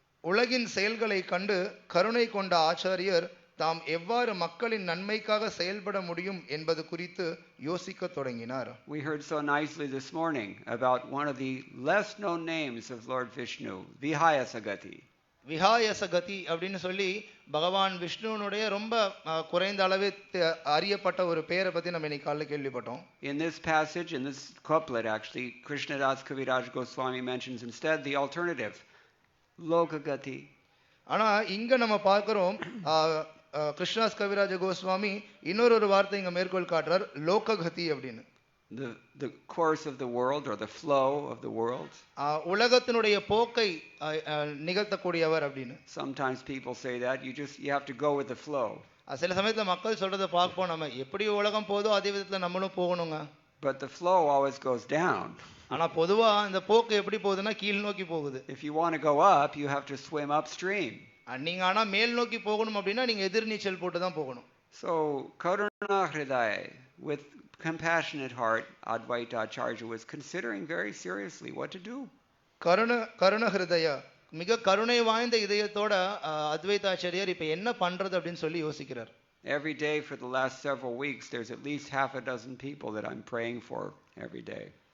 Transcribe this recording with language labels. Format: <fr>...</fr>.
<ta>உலகின் செயல்களை கண்டு கருணை கொண்ட ஆச்சாரியர் தாம் எவ்வாறு மக்களின் நன்மைக்காக செயல்பட முடியும் என்பது குறித்து யோசிக்க தொடங்கினார்.</ta> <en>We heard so nicely this morning about one of the less known names of Lord Vishnu, Vihayasagati.</en> <ta>விஹாயசகதி அப்படின்னு சொல்லி பகவான் விஷ்ணுனுடைய ரொம்ப குறைந்த அளவே அறியப்பட்ட ஒரு பெயரை பத்தி நம்ம இன்னைக்கு காலையில கேள்விப்பட்டோம்.</ta> <en>In this passage, in this couplet actually, Krishnadas Kaviraj Goswami mentions instead the alternative, Lokagati.</en> <ta>ஆனா இங்க நம்ம பார்க்கிறோம் கிருஷ்ணதாஸ் கவிராஜ கோஸ்வாமி இன்னொரு வார்த்தை இங்க மேற்கோள் காட்டுறார், லோககதி அப்படின்னு.</ta> <en>The course of the world or the flow of the world.</en> <ta>உலகத்தினுடைய போக்கை நிகழ்த்தக்கூடியவர் அப்படின்னு.</ta> <en>Sometimes people say that you have to go with the flow.</en> <ta>சில சமயத்துல மக்கள் சொல்றதை பார்ப்போம், நம்ம எப்படி உலகம் போதோ அதே விதத்துல நம்மளும் போகணுங்க.</ta> <en>But the flow always goes down.</en> <ta>ஆனா பொதுவா இந்த போக்கு எப்படி போகுதுன்னா கீழ் நோக்கி போகுது.</ta> <en>If you want to go up, you have to swim upstream.</en> <ta>நீங்க ஆனா மேல் நோக்கி போகணும் அப்படின்னா நீங்க எதிர்நீச்சல் போட்டு தான் போகணும்.</ta> <en>So Karuna Hridaya, with compassionate heart, Advaita Acharya was considering very seriously what to do.</en> <ta>கருண ஹிருதயா, மிக கருணை வாய்ந்த இதயத்தோட அத்வைதாச்சாரியர் இப்ப என்ன பண்றது அப்படின்னு சொல்லி யோசிக்கிறார்.</ta> <en>Every day for the last several weeks there's at least half a dozen people that I'm praying for every day.</en>